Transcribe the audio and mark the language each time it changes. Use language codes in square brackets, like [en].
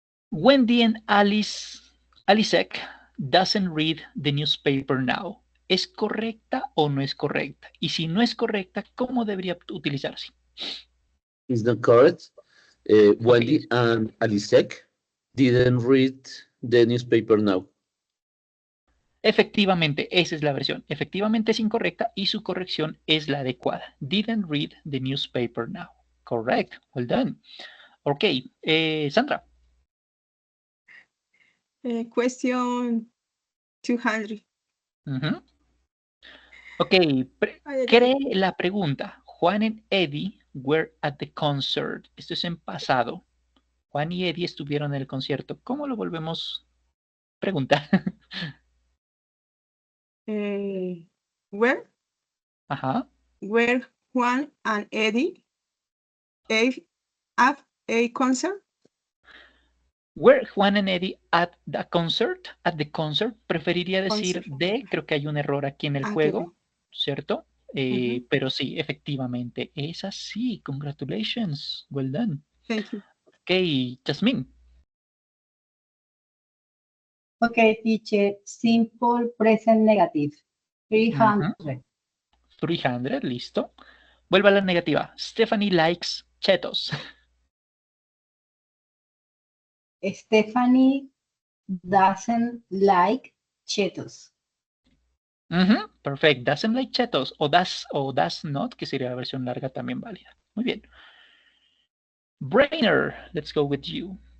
[en] Wendy and Alisek doesn't read the newspaper now. [es] ¿Es correcta o no es correcta? Y si no es correcta, ¿cómo debería utilizarse? [en] Is not correct. Wendy and Alisek didn't read the newspaper now. [es] Efectivamente, esa es la versión. Efectivamente es incorrecta y su corrección es la adecuada. [en] Didn't read the newspaper now. Correct. Well done. Ok. Sandra. Question 200. [es] Ok. Cree la pregunta. [en] Juan and Eddie were at the concert. [es] Esto es en pasado. Juan y Eddie estuvieron en el concierto. ¿Cómo lo volvemos a preguntar? [en] Where? [es] Ajá. [en] Where Juan and Eddie at a concert? Were Juan and Eddie at the concert? At the concert. [es] Preferiría decir [en] Concert. [es] de, creo que hay un error aquí en el Ah, juego, [en] ok. [es] ¿cierto? Pero sí, efectivamente, es así. [en] Congratulations. Well done. Thank you. Ok, Jasmine. Okay, teacher, simple present negative. 300. [es] 300, listo. Vuelva a la negativa. [en] Stephanie likes chetos. Stephanie doesn't like Cheetos. Perfect. Doesn't like chetos. [es] O [en] does not, [es] que sería la versión larga también válida. Muy bien. [en] Brainer, let's go with you.